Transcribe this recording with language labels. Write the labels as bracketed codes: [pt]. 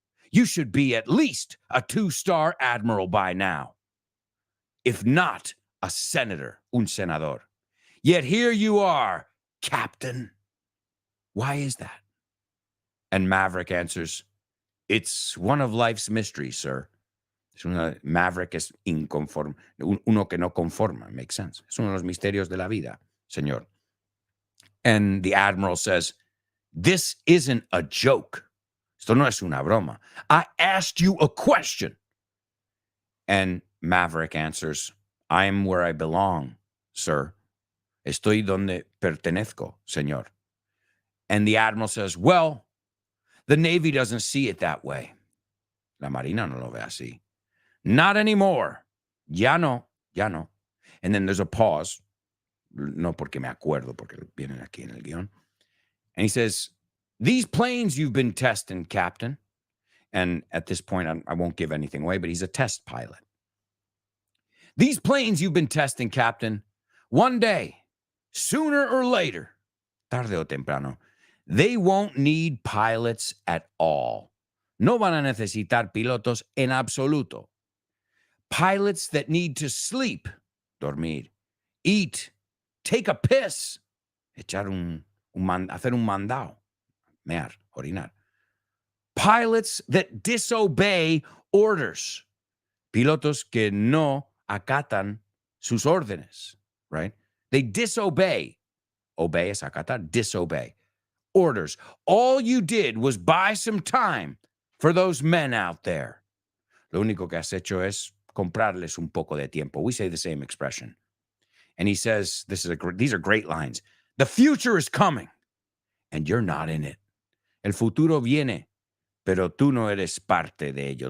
[en] You should be at least a 2-star admiral by now, if not a senator, [es] un senador. [en] Yet here you are, Captain. Why is that? And Maverick answers, it's one of life's mysteries, sir. [es] Maverick es inconforme, uno que no conforma, [en] makes sense. [es] Es uno de los misterios de la vida, señor. [en] And the admiral says, this isn't a joke. [es] Esto no es una broma. [en] I asked you a question. And Maverick answers, I'm where I belong, sir. [es] Estoy donde pertenezco, señor. [en] And the admiral says, well, the Navy doesn't see it that way. [es] La Marina no lo ve así. [en] Not anymore. [es] Ya no. [en] And then there's a pause. [es] No porque me acuerdo, porque vienen aquí en el guión. [en] And he says, these planes you've been testing, Captain. And at this point, I won't give anything away, but he's a test pilot. These planes you've been testing, Captain, one day, sooner or later, [es] tarde o temprano, [en] they won't need pilots at all. [es] No van a necesitar pilotos en absoluto. [en] Pilots that need to sleep, dormir, eat, take a piss, [es] hacer un mandado, mear, orinar. [en] Pilots that disobey orders. [es] Pilotos que no acatan sus órdenes, right? [en] They disobey. Obey [es] es acatar, [en] disobey. Orders. All you did was buy some time for those men out there. [es] Lo único que has hecho es comprarles un poco de tiempo. [en] We say the same expression. And he says, these are great lines. The future is coming, and you're not in it. [es] El futuro viene, pero tú no eres parte de ello.